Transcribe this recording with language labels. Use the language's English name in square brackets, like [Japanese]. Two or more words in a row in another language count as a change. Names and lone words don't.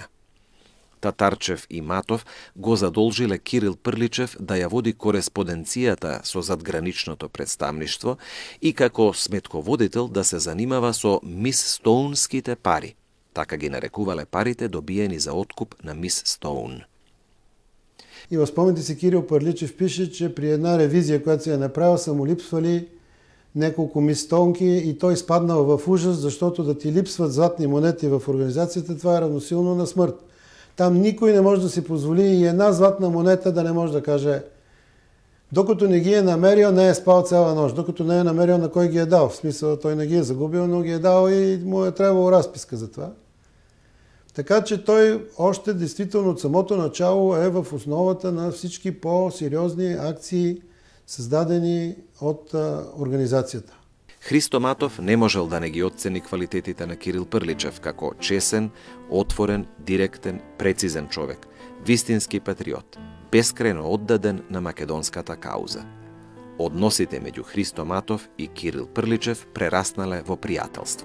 [Macedonian] Татарчев и Матов го задолжиле Кирил Прличев да ја води кореспонденцијата со задграничното представништво и како сметководител да се занимава со мисстоунските пари. Така ги нарекувале парите добиени за откуп на мис Стоун. И во спомените си Кирил Прличев пише, [Bulgarian] че при една ревизија която [Macedonian] се ја направил [Bulgarian] са му липсвали неколку мистонки и той спаднал в ужас, защото да ти липсват златни монети в организацията, това е равносилно на смърт. Там никой не може да си позволи и една златна монета да не може да каже докато не ги е намерил, не е спал цяла нощ, докато не е намерил на кой ги е дал. В смисъл, той не ги е загубил, но ги е дал и му е трябвало разписка за това. Така че той още действително от самото начало е в основата на всички по-сериозни акции, създадени от организацията. [Macedonian] Христо Матов не можел да не ги оцени квалитетите на Кирил Прличев како чесен, отворен, директен, прецизен човек, вистински патриот, бескрајно оддаден на македонската кауза. Односите меѓу Христо Матов и Кирил Прличев прераснале во пријателство.